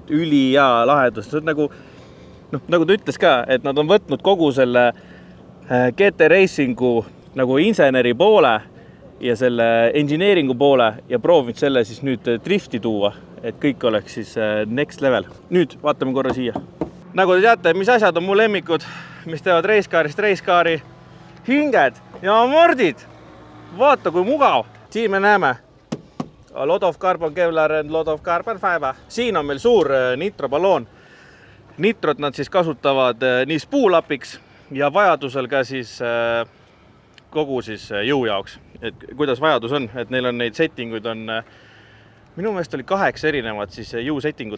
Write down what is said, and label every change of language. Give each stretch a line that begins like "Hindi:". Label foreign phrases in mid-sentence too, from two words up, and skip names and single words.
Estonian: Üli ja lahendus, see on nagu ta ütles ka, et nad on võtnud kogu selle GT Racingu nagu inseneri poole ja selle engineeringu poole ja proovinud selle siis nüüd drifti tuua, et kõik oleks siis
English: next level.
Estonian: Nüüd vaatame korra siia. Nagu te teate, mis asjad on mu lemmikud, mis teevad racecarist racecaari, hinged ja mordid. Vaata, kui mugav. Siin me näeme
English: a lot of carbon kevlar and lot of carbon fiber.
Estonian: Siin on meil suur nitroballoon. Nitrot nad siis kasutavad nii spuulapiks ja vajadusel ka siis kogu siis jõu jaoks. Et kuidas vajadus on, et neil on neid settinguid on, minu meelest oli 8 erinevad siis jõu settingut.